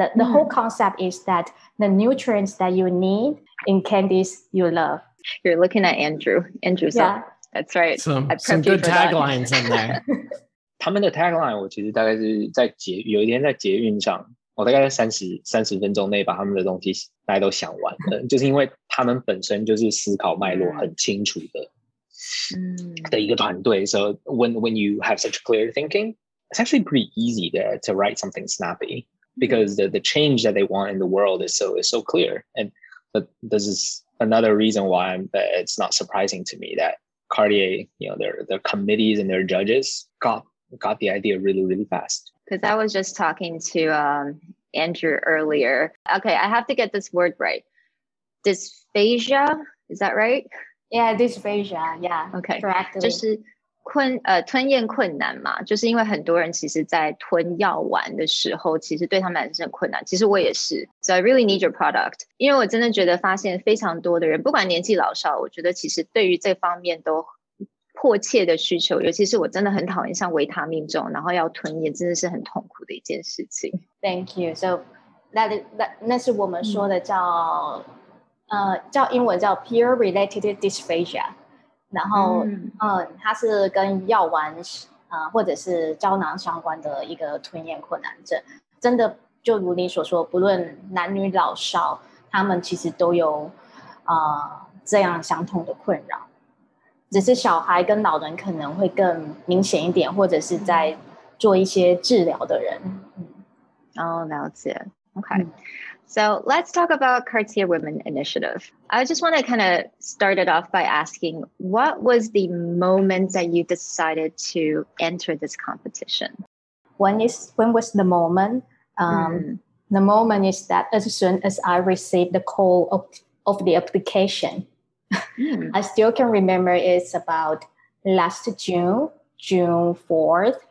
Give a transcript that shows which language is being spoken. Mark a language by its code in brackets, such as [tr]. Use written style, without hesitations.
[en] The whole concept is that the nutrients that you need in candies you love. You're looking at Andrew. Andrew's yeah. That's right. Some good taglines in there. [zh] 他们的 tagline 我其实大概是有一天在捷运上，我大概在30分钟内把他们的东西大概都想完了，就是因为他们本身就是思考脉络很清楚的一个团队。 [en] So when you have such clear thinking, it's actually pretty easy to write something snappy because the change that they want in the world is so clear. And this is another reason why it's not surprising to me that Cartier, their committees and their judges got the idea really, really fast. Because I was just talking to Andrew earlier. Okay, I have to get this word right. Dysphagia, is that right? Yeah, dysphagia. Yeah. OK， correctly. [zh] 就是吞咽困难嘛，就是因为很多人其实在吞药丸的时候，其实对他们来说是很困难。其实我也是 ， [en] So I really need your product， [zh] 因为我真的觉得发现非常多的人，不管年纪老少，我觉得其实对于这方面都迫切的需求，尤其是我真的很讨厌像维他命这种，然后要吞咽，真的是很痛苦的一件事情。 [en] Thank you. [zh] So 那是我们说的叫英文叫 peer-related dysphagia。然后它是跟药丸或者是胶囊相关的一个吞咽困难症。真的就如你所说，不论男女老少，他们其实都有这样相同的困扰。只是小孩跟老人可能会更明显一点，或者是在做一些治疗的人。了解。Okay. [en] So let's talk about Cartier Women Initiative. I just want to kind of start it off by asking, what was the moment that you decided to enter this competition? When was the moment? The moment is that as soon as I received the call of the application, I still can remember it's about last June 4th.